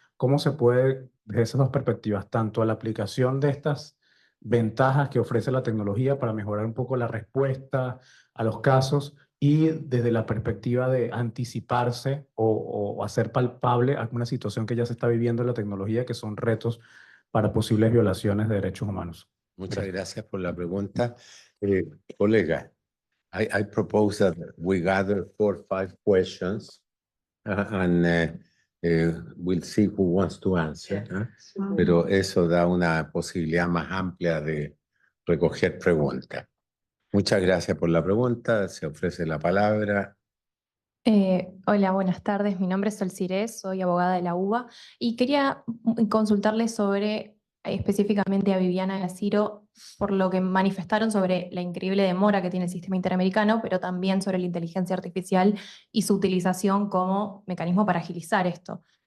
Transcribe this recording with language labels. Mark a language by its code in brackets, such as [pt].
[es] ¿Cómo se puede, desde esas dos perspectivas, tanto a la aplicación de estas ventajas que ofrece la tecnología para mejorar un poco la respuesta a los casos y desde la perspectiva de anticiparse o hacer palpable alguna situación que ya se está viviendo en la tecnología, que son retos para posibles violaciones de derechos humanos? Muchas gracias por la pregunta. [en] Colega, I propose that we gather 4 or 5 questions and we'll see who wants to answer. [es] Pero eso da una posibilidad más amplia de recoger preguntas. Muchas gracias por la pregunta. Se ofrece la palabra. Hola, buenas tardes. Mi nombre es Sol Cires, soy abogada de la UBA y quería consultarle sobre específicamente a Viviana y a Ciro por lo que manifestaron sobre la increíble demora que tiene el sistema interamericano, pero también sobre la inteligencia artificial y su utilización como mecanismo para agilizar esto.